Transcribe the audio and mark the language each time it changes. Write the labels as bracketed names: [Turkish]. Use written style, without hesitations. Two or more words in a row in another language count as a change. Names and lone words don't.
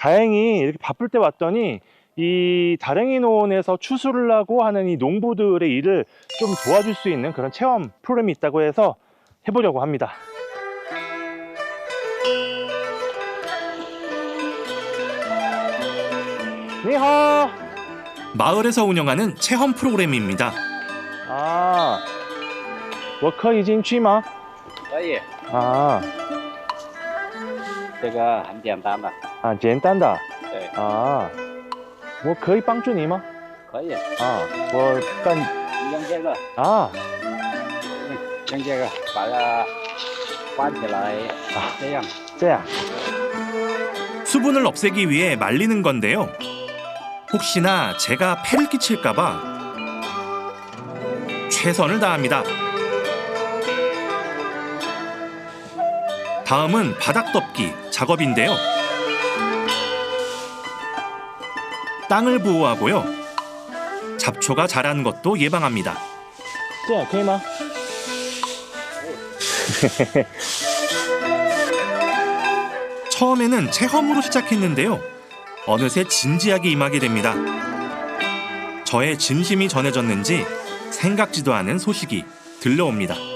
[Korean] 다행히 이렇게 바쁠 때 왔더니 이 다랭이 논에서 추수를 하고 하는 이 농부들의 일을 좀 도와줄 수 있는 그런 체험 프로그램이 있다고 해서 해보려고 합니다. [Chinese] 니하. [Korean] 마을에서 운영하는 체험 프로그램입니다. 아, [Chinese] 我可以进去吗？可以，啊这个很简单的。啊，简单的。对。啊，我可以帮助你吗？可以。啊，我干用这个，啊用这个把它关起来，这样。这样。 [Korean] 수분을 없애기 위해 말리는 건데요. 혹시나 제가 폐를 끼칠까봐 최선을 다합니다. 다음은 바닥 덮기 작업인데요. 땅을 보호하고요. 잡초가 자라는 것도 예방합니다. [Chinese] 这样可以吗？ [Korean] 처음에는 체험으로 시작했는데요. 어느새 진지하게 임하게 됩니다. 저의 진심이 전해졌는지 생각지도 않은 소식이 들려옵니다.